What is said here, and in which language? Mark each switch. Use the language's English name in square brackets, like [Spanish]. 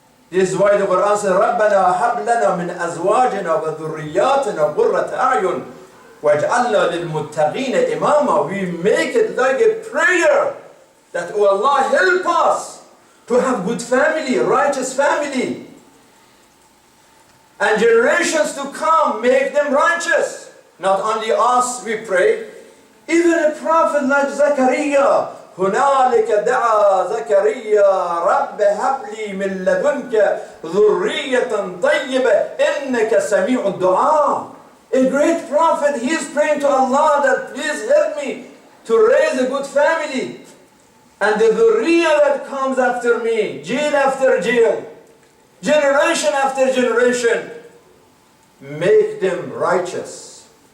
[English] This is why the Quran says, [Arabic] رَبَّنَا هَبْ لَنَا مِنْ أَزْوَاجِنَا وَذُرِّيَّاتِنَا قُرَّةَ أَعْيُنٍ وَاجْعَلْنَا لِلْمُتَّقِينَ إِمَامًا. [English] We make it like a prayer that, oh Allah, help us to have good family, righteous family. And generations to come, make them righteous. Not only us, we pray. Even a prophet like Zechariah, [Arabic] هنالك دعا زكريا رب هب لي من لدنك ذرية طيبة إنك سميع الدعاء. [English] A great prophet, he is praying to Allah that please help me to raise a good family. And the dhurriya that comes after me, jail after jail, generation after generation, make them righteous.